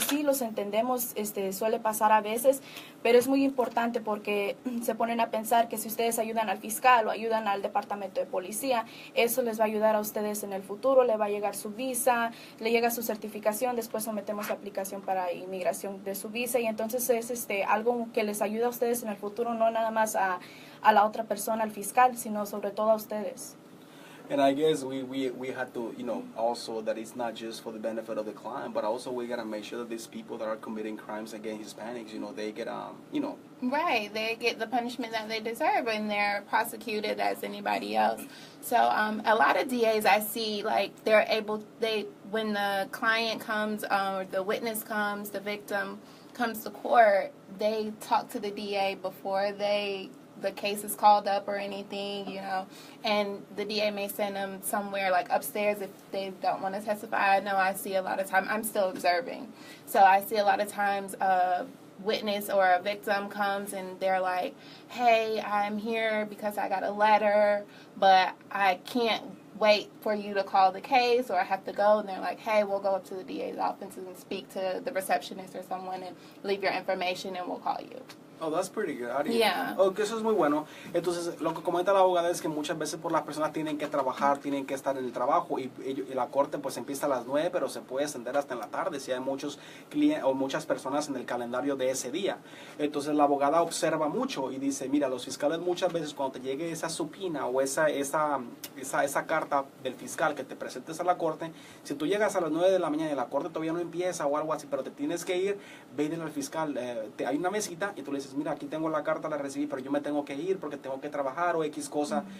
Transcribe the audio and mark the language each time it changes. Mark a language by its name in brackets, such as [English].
[Spanish] Sí, los entendemos, suele pasar a veces, pero es muy importante porque se ponen a pensar que si ustedes ayudan al fiscal o ayudan al departamento de policía, eso les va a ayudar a ustedes en el futuro, le va a llegar su visa, le llega su certificación, después sometemos la aplicación para inmigración de su visa y entonces es algo que les ayuda a ustedes en el futuro, no nada más a la otra persona, al fiscal, sino sobre todo a ustedes. [English] And I guess we had to, also that it's not just for the benefit of the client, but also we gotta make sure that these people that are committing crimes against Hispanics, they get, Right, they get the punishment that they deserve, and they're prosecuted as anybody else. So a lot of DAs I see, like when the client comes, or the witness comes, the victim comes to court, they talk to the DA before the case is called up or anything, and the DA may send them somewhere like upstairs if they don't want to testify. I know I see a lot of times, I'm still observing, so I see a lot of times a witness or a victim comes and they're like, hey, I'm here because I got a letter, but I can't wait for you to call the case, or I have to go, and they're like, hey, we'll go up to the DA's office and speak to the receptionist or someone and leave your information and we'll call you. Oh, that's pretty good. Yeah. [Spanish] Oh, que eso es muy bueno. Entonces, lo que comenta la abogada es que muchas veces por las personas tienen que trabajar, tienen que estar en el trabajo y la corte pues empieza a las 9, pero se puede extender hasta en la tarde si hay muchos clientes o muchas personas en el calendario de ese día. Entonces, la abogada observa mucho y dice, mira, los fiscales muchas veces cuando te llegue esa supina o esa carta del fiscal que te presentes a la corte, si tú llegas a las 9 de la mañana y la corte todavía no empieza o algo así, pero te tienes que ir, ve y dile al fiscal, hay una mesita y tú le dices, mira, aquí tengo la carta, la recibí, pero yo me tengo que ir porque tengo que trabajar o X cosa.